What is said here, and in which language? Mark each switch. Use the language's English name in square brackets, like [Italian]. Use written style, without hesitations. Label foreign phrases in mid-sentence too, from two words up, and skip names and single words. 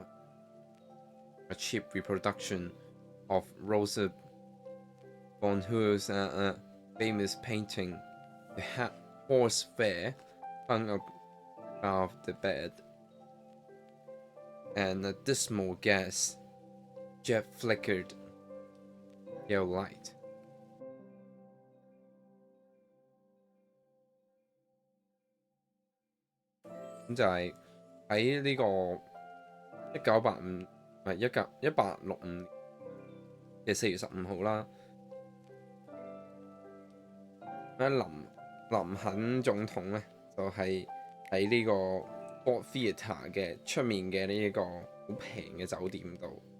[English] A cheap reproduction of Rosa Bonheur's famous painting, The Horse Fair, hung above the bed, and a dismal gas jet flickered pale light. [Cantonese] 咁就係喺呢個1865嘅4月15號啦。林肯總統咧就係喺呢個 Ford Theatre 嘅出面嘅呢一個好平嘅酒店度，